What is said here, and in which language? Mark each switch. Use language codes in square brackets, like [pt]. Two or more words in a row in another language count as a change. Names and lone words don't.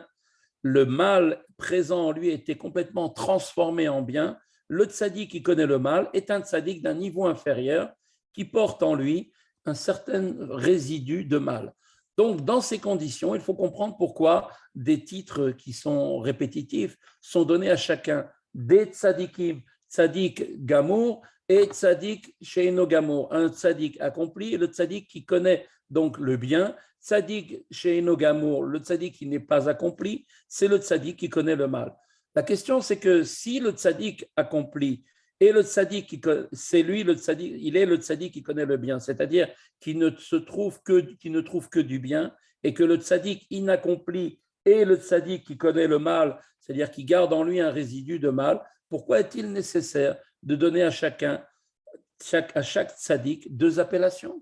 [fr] Le mal présent en lui était complètement transformé en bien. Le tzadik qui connaît le mal est un tzadik d'un niveau inférieur qui porte en lui un certain résidu de mal. Donc, dans ces conditions, il faut comprendre pourquoi des titres qui sont répétitifs sont donnés à chacun. Des tzadikim, [he] צדיק גמור [fr] et [he] צדיק שאינו גמור, [fr] un tzadik accompli et le tzadik qui connaît donc le bien. [he] צדיק שאינו גמור, [fr] le tzadik qui n'est pas accompli, c'est le tzadik qui connaît le mal. La question, c'est que si le tzadik accompli et le tzadik, c'est lui le tzadik, il est le tzadik qui connaît le bien, c'est-à-dire qui ne trouve que du bien, et que le tzadik inaccompli et le tzadik qui connaît le mal, c'est-à-dire qui garde en lui un résidu de mal, pourquoi est-il nécessaire de donner à chaque tzadik deux appellations?